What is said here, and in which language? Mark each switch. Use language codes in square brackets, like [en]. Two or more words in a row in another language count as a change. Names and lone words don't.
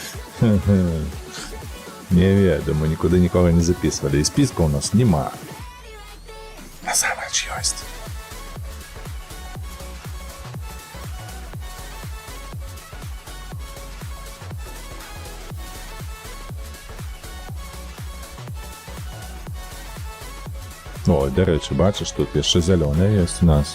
[be] Не ведаю, [uk] мы нікуди нікого не записывали. І списка у нас нема. [be] Насамрэч ёсць. [uk] О, до речі, бачиш, тут ще зелене є у нас.